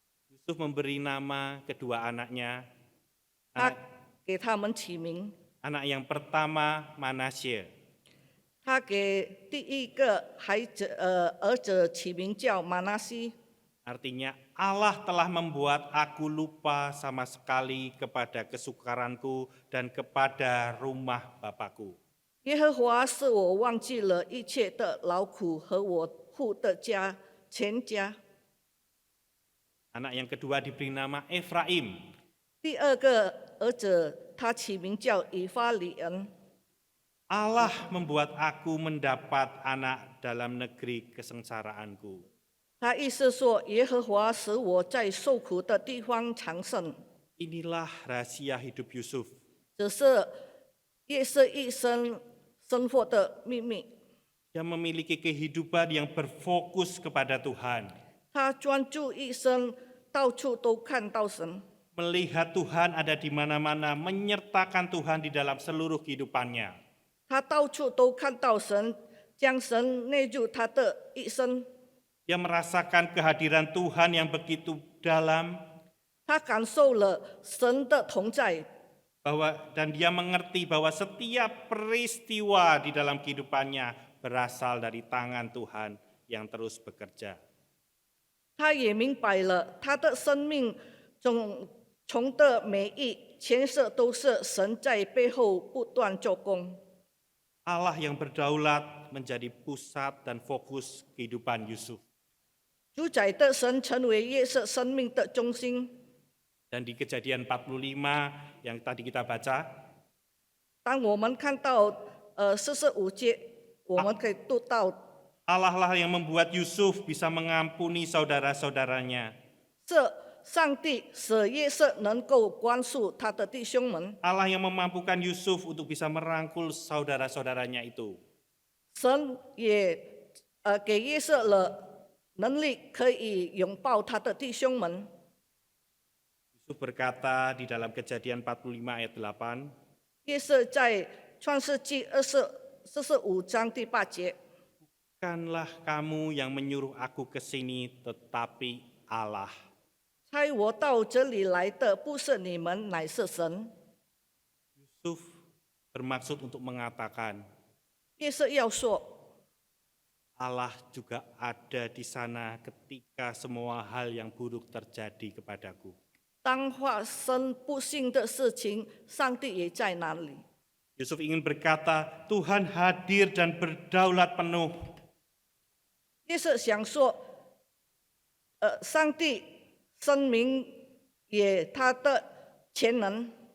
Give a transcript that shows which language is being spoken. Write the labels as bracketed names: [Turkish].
[Indonesian] Yusuf memberi nama kedua anaknya. [Chinese] 他给他们起名。 [Indonesian] Anak yang pertama Manasye, [Chinese] 他给第一个儿子起名叫马拿西， [Indonesian] artinya Allah telah membuat aku lupa sama sekali kepada kesukaranku dan kepada rumah Bapakku. [Chinese] 耶和华使我忘记了一切的劳苦和我父的家全家。 [Indonesian] Anak yang kedua diberi nama Efraim. [Chinese] 第二个儿子他起名叫以法里恩， [Indonesian] Allah membuat aku mendapat anak dalam negeri kesengsaraanku. [Chinese] 他意思说耶和华使我在受苦的地方长盛。 [Indonesian] Inilah rahasia hidup Yusuf. [Chinese] 这是约瑟一生生活的秘密。 [Indonesian] Dia memiliki kehidupan yang berfokus kepada Tuhan. [Chinese] 他专注一生，到处都看到神。 [Indonesian] Melihat Tuhan ada di mana-mana, menyertakan Tuhan di dalam seluruh kehidupannya. [Chinese] 他到处都看到神，将神内入他的一生。 [Indonesian] Dia merasakan kehadiran Tuhan yang begitu dalam, [Chinese] 他感受了神的同在， [Indonesian] dan dia mengerti bahwa setiap peristiwa di dalam kehidupannya berasal dari tangan Tuhan yang terus bekerja. [Chinese] 他也明白了他的生命中的每一牵涉都是神在背后不断做工。 [Indonesian] Allah yang berdaulat menjadi pusat dan fokus kehidupan Yusuf. [Chinese] 主宰的神成为约瑟生命的中心。 [Indonesian] Dan di Kejadian 45 yang tadi kita baca, [Chinese] 当我们看到45节，我们可以读到 [Indonesian] Allah lah yang membuat Yusuf bisa mengampuni saudara-saudaranya. [Chinese] 这上帝使约瑟能够宽恕他的弟兄们。 [Indonesian] Allah yang memampukan Yusuf untuk bisa merangkul saudara-saudaranya itu. [Chinese] 神也给约瑟了能力，可以拥抱他的弟兄们。 [Indonesian] Yusuf berkata di dalam Kejadian 45 ayat 8, [Chinese] 约瑟在创世纪45章第8节， [Indonesian] bukanlah kamu yang menyuruh aku ke sini, tetapi Allah. [Chinese] 差我到这里来的不是你们，乃是神。 [Indonesian] Yusuf bermaksud untuk mengatakan, [Chinese] 约瑟要说， [Indonesian] Allah juga ada di sana ketika semua hal yang buruk terjadi kepadaku. [Chinese] 当发生不幸的事情，上帝也在那里。 [Indonesian] Yusuf ingin berkata, Tuhan hadir dan berdaulat penuh. [Chinese] 约瑟想说，上帝声明也他的全能，